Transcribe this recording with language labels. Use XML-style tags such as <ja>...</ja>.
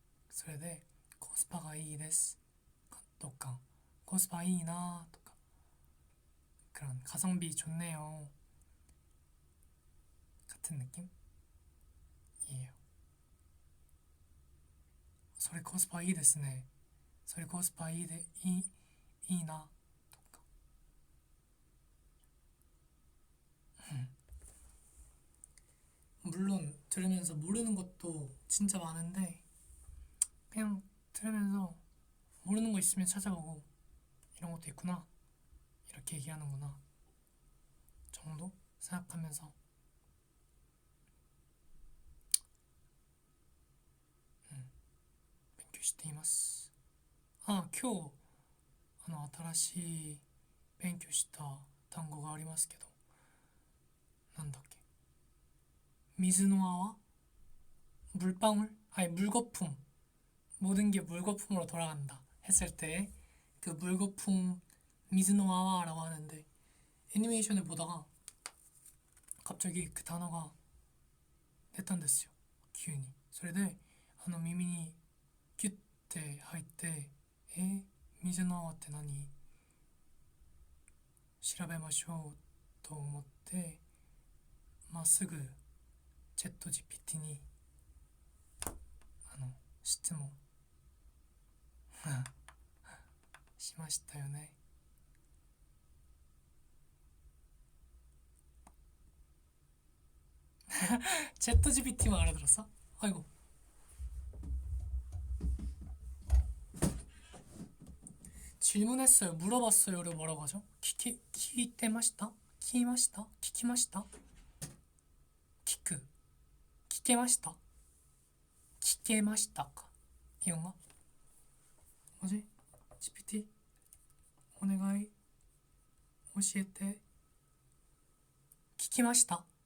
<ja>それでコスパがいいですとかコスパいいなとか</ja> <ko>그런 가성비 좋네요 같은 느낌이에요.</ko> <ja>それコスパいいですね。それコスパいいなとか</ja> <ko>물론 들으면서 모르는 것도 진짜 많은데 그냥 들으면서 모르는 거 있으면 찾아보고 이런 것도 있구나 이렇게 얘기하는구나 정도 생각하면서</ko> <ja>勉強しています。あ、今日新しい勉強した単語がありますけどなんだっけ水の泡?</ja> <ko>물방울? 아니 물거품 모든 게 물거품으로 돌아간다 했을 때 그 물거품 미즈노아와라고 하는데 애니메이션을 보다가 갑자기 그 단어가 내탄됐어요. 기운이.</ko> <ja>それで耳にキュッて入って水の泡って何調べましょうと思ってまっすぐチャット GPT に質問しましたよね。</ja> <ko>챗 GPT만 알아들었어? 아이고. 질문했어요. 물어봤어요를 뭐라고 하죠?</ko> <ja>키테마시타? 키마시타? 키키마시타? 키크. 키케마시타? 키케마시타까?</ja> <ko>이건가? 뭐지?</ko> <ja>GPT お願い教えて聞きました。</ja>